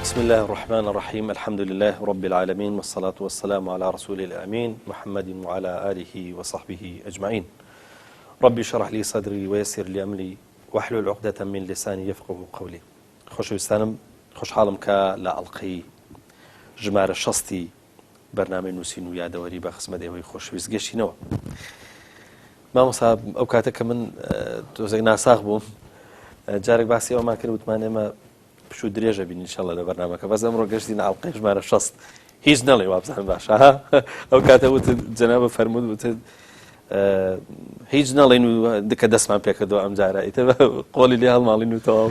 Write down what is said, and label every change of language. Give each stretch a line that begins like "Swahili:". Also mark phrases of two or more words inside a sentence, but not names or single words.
Arabic: الله الرحمن الرحيم الحمد لله رب العالمين والصلاة والسلام على رسول الأمين محمد وعلى آله وصحبه أجمعين ربي اشرح لي صدري ويسر لي أمري واحلل عقدة من لساني يفقه قولي
Central Kurdish: خۆشەویستانم خۆشحاڵم کە لە ئەڵقەی ژمارە 60 بەرنامەی نووسین و یادەوەری بە خزمەت ئێوەی خۆشەویست گەشتینەوە. مامۆستا ئەو کاتە کە من تۆزێک ناساغ بووم جارێک باسی ئەومان کرد وتمان ئێمە پشوو درێژە بین ئینشەڵڵا لە بەرنامەکە بەس ئەمڕۆ گەشتینە ئەڵقەی ژمارە 60 هیچ نەڵێ وابزانم باشە ئەو کاتە وتت جەنابە فەرموود وتت هیچ نەڵێن و دکە دەستمان پێکردەوە ئەم جارە ئیتر قۆڵی لێ هەڵماڵین و تەواو